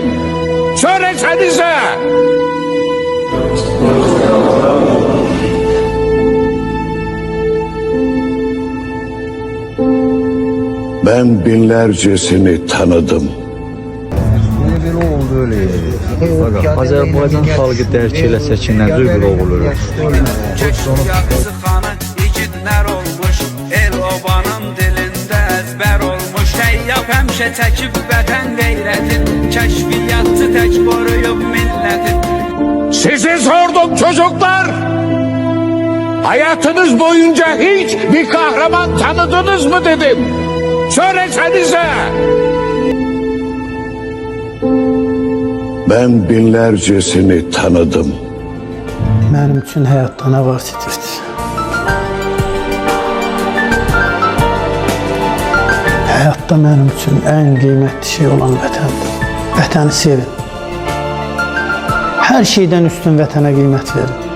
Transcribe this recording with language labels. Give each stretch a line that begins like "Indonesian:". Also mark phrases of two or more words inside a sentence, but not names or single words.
Turkish: Söylesenize. Ben binlercesini tanıdım.
Azerbaijani: Belə oldu öyle. Azərbaycan xalqı dərk eləsə ki, nə bir oğul ölür. Yaxşı xanı igidlər olmuş, el obanın dilində əzbər olmuş. Təyyab həmişə çəkib vətən qeyrətin, kəşfiyyatçı tək qoruyub millətin.
Turkish: Size sorduk çocuklar. Hayatınız boyunca hiç bir kahraman tanıdınız mı dedim. Söylesenize. Ben binlercesini tanıdım.
Azerbaijani: Mənim üçün həyatda nə vasitədir? Həyatda mənim üçün ən qiymətli şey olan vətəndir. Vətəni sevin. Hər şeydən üstün vətənə qiymət verin.